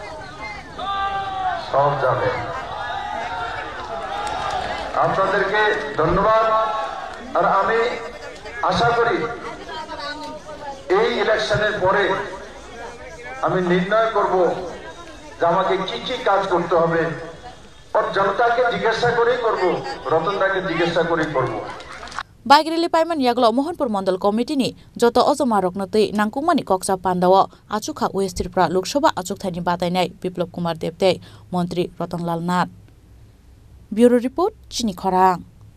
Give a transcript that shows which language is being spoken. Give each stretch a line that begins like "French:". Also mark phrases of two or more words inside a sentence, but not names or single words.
Bangla: সব যাবে আপনাদেরকে ধন্যবাদ আর আমি আশা করি এই ইলেকশনের পরে আমি নির্ণয় করব যে আমাকে কি কাজ করতে হবে আর জনতাকে জিজ্ঞাসা করেই করব রতনদাকে জিজ্ঞাসা করেই করব
English: bike rally
Kok Borok: पाइमान यागलो मोहनपुर मंडल कमिटिनि जत अजमा रक्नतै नांकुमानि कक्सा पान्दाव आचुखा वेस्ट त्रिपुरा लोकसभा आचुक थाइनि बादायनाय बिप्लव कुमार देबते मंत्री रतनलाल नाथ
English: bureau report
Kok Borok: चिनी खरां।